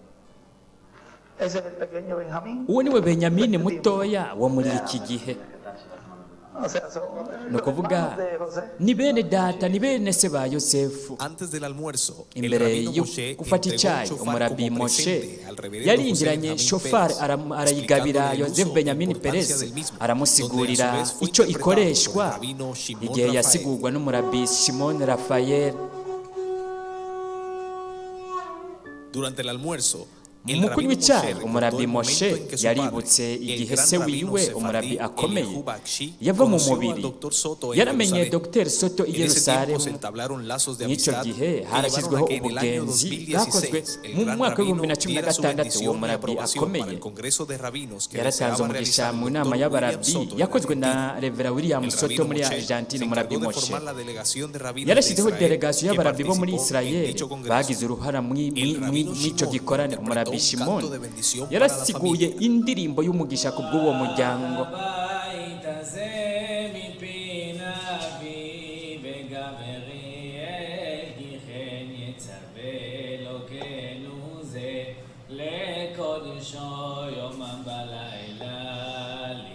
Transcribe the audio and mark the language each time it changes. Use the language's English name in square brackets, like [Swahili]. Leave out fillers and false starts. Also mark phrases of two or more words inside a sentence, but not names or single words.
[Spanish] ese es el pequeño Benjamín. [Rundi] uwo niwe benyamini mutoya wo muri iki gihe. [Spanish] O sea, son [Rundi] ni [Spanish] los [Rundi] ukuvuga [Spanish] hermanos de José. [Rundi] ni bene data ni bene se ba yosefu. [Spanish] Antes del almuerzo, el [Rundi] imbere [Spanish] rabino [Rundi] yo [Spanish] Moshe [Rundi] gufata [Spanish] entregó un [Rundi] icyayi [Spanish] shofar [Rundi] umurabi [Spanish] como [Rundi] Moshe [Spanish] presente al reverendo [Rundi] yarinjiranye [Spanish] José [Rundi] shofari [Spanish] Benjamín Pérez, [Rundi] arayigabira [Spanish] explicándole el [Rundi] Yosefu [Spanish] uso [Rundi] Benyamini [Spanish] e importancia [Rundi] Perez [Spanish] del mismo, [Rundi] aramusigurira [Spanish] donde a su vez fue [Rundi] icyo [Spanish] interpretado [Rundi] ikoreshwa [Spanish] por el rabino Shimon [Rundi] igihe [Spanish] Rafael. [Rundi] yasigurwa n'umurabi Shimon Rafael. [Spanish] Durante el almuerzo, el [Rundi] mu [Spanish] rabino [Rundi] kunywa icyayi [Spanish] Moshe [Rundi] umurabi [Spanish] recordó el [Rundi] Moshe [Spanish] momento en que su [Rundi] yaributse [Spanish] padre, el [Rundi] igihe [Spanish] gran [Rundi] se [Spanish] rabino [Rundi] wiwe [Spanish] sefardí [Rundi] umurabi akomeye [Spanish] Eliyahu Bakshi, [Rundi] yava mu [Spanish] conoció al [Rundi] mubiri [Spanish] Dr. Soto en [Rundi] yaramenye [Spanish] Jerusalén. [Rundi] Dr. Soto i [Spanish] En ese tiempo [Rundi] Yerusalemu. [Spanish] se entablaron lazos de [Rundi] n'icyo [Spanish] amistad [Rundi] gihe [Spanish] que llevaron [Rundi] harashyizweho [Spanish] a que en el año [Rundi] ubugenzi bwakozwe [Spanish] 2016 el [Rundi] mu [Spanish] gran [Rundi] mwaka [Spanish] rabino [Rundi] w'2016 [Spanish] diera su [Rundi] uwo [Spanish] bendición y [Rundi] murabi [Spanish] aprobación para [Rundi] akomeye [Spanish] el Congreso de Rabinos que [Rundi] yaratanze [Spanish] deseaba [Rundi] umugisha [Spanish] realizar [Rundi] mu [Spanish] el [Rundi] nama [Spanish] Dr. William [Rundi] y'abarabi [Spanish] Soto en [Rundi] yakozwe na [Spanish] Argentina. [Rundi] Revera William [Spanish] El [Rundi] Soto [Spanish] rabino [Rundi] muri [Spanish] Moshe [Rundi] Argentine [Spanish] se [Rundi] umurabi [Spanish] encargó de [Rundi] Moshe [Spanish] formar la delegación de rabinos de [Rundi] yarashyizeho [Spanish] Israel [Rundi] delegasiyo [Spanish] que [Rundi] y'abarabi bo muri [Spanish] participó en [Rundi] Israel [Spanish] dicho congreso. [Rundi] bagize uruhara [Spanish] El rabino [Rundi] mw'icyo [Spanish] Shimon [Rundi] gikorane [Spanish] interpretó [Rundi] umurabi [Spanish] un [Rundi] Shimon [Spanish] canto de bendición para la [Rundi] yarasiguye [Spanish] familia. [Rundi] indirimbo y'umugisha ku bw'uwo muryango. [Hebrew] הבית הזה מפי נביא וגם אריאל כי כן יצווה אלוקינו זה לקודשו יומם בלילה